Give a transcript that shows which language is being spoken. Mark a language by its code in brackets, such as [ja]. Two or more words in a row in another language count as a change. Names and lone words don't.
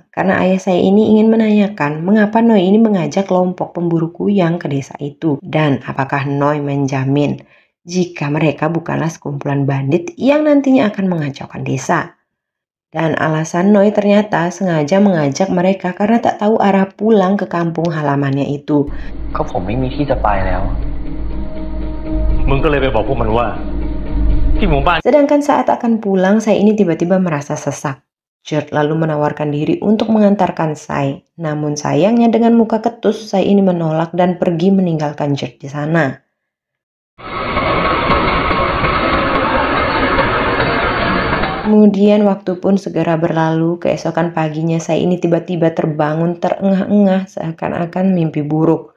[id] Karena ayah saya ini ingin menanyakan mengapa Noi ini mengajak kelompok pemburu kuyang ke desa itu. Dan apakah Noi menjamin jika mereka bukanlah sekumpulan bandit yang nantinya akan mengacaukan desa. Dan alasan Noi ternyata sengaja mengajak mereka karena tak tahu arah pulang ke kampung halamannya itu. [th] ก็ผมไม่มีที่จะไปแล้ว มึงก็เลยไปบอกพวกมันว่า [id] Sedangkan saat akan pulang, saya ini tiba-tiba merasa sesak. Gert lalu menawarkan diri untuk mengantarkan saya. Namun sayangnya dengan muka ketus, saya ini menolak dan pergi meninggalkan Gert di sana. Kemudian waktu pun segera berlalu, keesokan paginya saya ini tiba-tiba terbangun terengah-engah seakan-akan mimpi buruk.